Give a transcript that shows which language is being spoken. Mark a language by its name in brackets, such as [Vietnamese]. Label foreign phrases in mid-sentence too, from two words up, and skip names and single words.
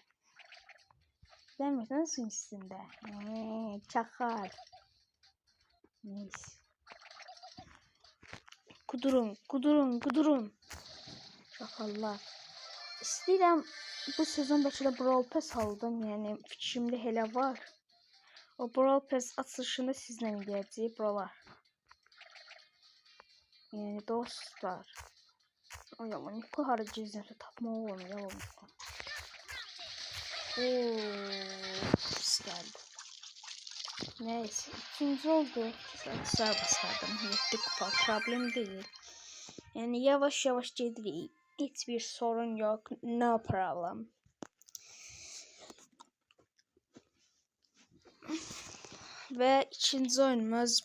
[Turkish] Gelmesen suyun üstünde. Çakal. Neyse. Kudurun. [Azerbaijani] Çakallar. İstəyirəm bu sezon başında Brawl Pass aldım. Yəni fikrimdə elə var. O Brawl Pass açılışında sizlə eləyəcəyik buralar. Yəni dostlar. Ay amma Niko hara gizlənsə tapmaq olmuyor. Yalan. Pis gəldi. [Turkish] Neyse. İkinci oldu. Sağ basardım. 7 kupa problem değil. Yani [Azerbaijani] yavaş gedirik. [Turkish] Hiçbir sorun yok. [English] No problem. [Turkish] Ve ikinci oyunumuz.